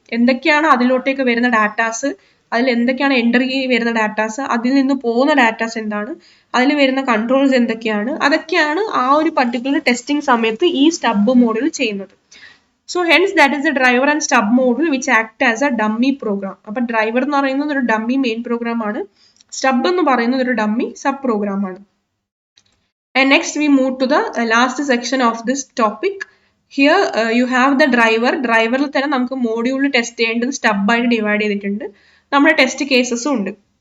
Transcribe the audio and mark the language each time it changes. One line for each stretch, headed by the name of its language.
Malayalam: എന്തൊക്കെയാണ് അതിലോട്ടേക്ക് വരുന്ന ഡാറ്റാസ്, അതിൽ എന്തൊക്കെയാണ് എൻട്രി വരുന്ന ഡാറ്റാസ്, അതിൽ നിന്ന് പോകുന്ന ഡാറ്റാസ് എന്താണ്, അതിൽ വരുന്ന കൺട്രോൾസ് എന്തൊക്കെയാണ്, അതൊക്കെയാണ് ആ ഒരു പർട്ടിക്കുലർ ടെസ്റ്റിംഗ് സമയത്ത് ഈ സ്റ്റബ് മോഡ്യൂൾ ചെയ്യുന്നത്.
English: So hence that is the driver and stub module which act as a dummy program.
Malayalam: അപ്പൊ ഡ്രൈവർ എന്ന് പറയുന്നത് ഒരു ഡമ്മി മെയിൻ പ്രോഗ്രാം ആണ്, സ്റ്റബ് എന്ന് പറയുന്നത് ഒരു ഡമ്മി സബ് പ്രോഗ്രാം ആണ്.
English: And next we move to the last section of this topic. Here you have the driver.
Malayalam: ഡ്രൈവറിൽ തന്നെ നമുക്ക് മോഡ്യൂൾ ടെസ്റ്റ് ചെയ്യേണ്ടത് സ്റ്റബായിട്ട് ഡിവൈഡ് ചെയ്തിട്ടുണ്ട്, നമ്മുടെ ടെസ്റ്റ് കേസസും ഉണ്ട്.